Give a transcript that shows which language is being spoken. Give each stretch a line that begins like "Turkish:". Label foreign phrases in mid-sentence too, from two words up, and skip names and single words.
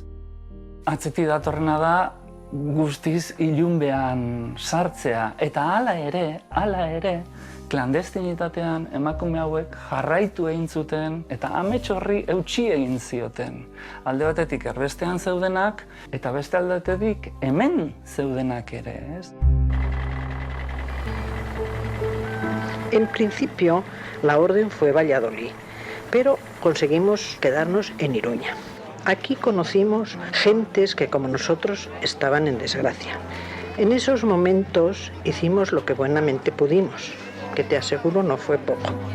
Basque: Atzetik datorrena da guztiz ilunbean sartzea, eta hala ere, klandestinitatean emakume hauek jarraitu egin zuten eta amets horri eutsi egin zioten. Alde batetik erbestean zeudenak eta beste aldetetik hemen zeudenak ere, ez?
Spanish: En principio, la orden fue Valladolid, pero conseguimos quedarnos en Iruña. Aquí conocimos gentes que, como nosotros, estaban en desgracia. En esos momentos hicimos lo que buenamente pudimos, que te aseguro no fue poco.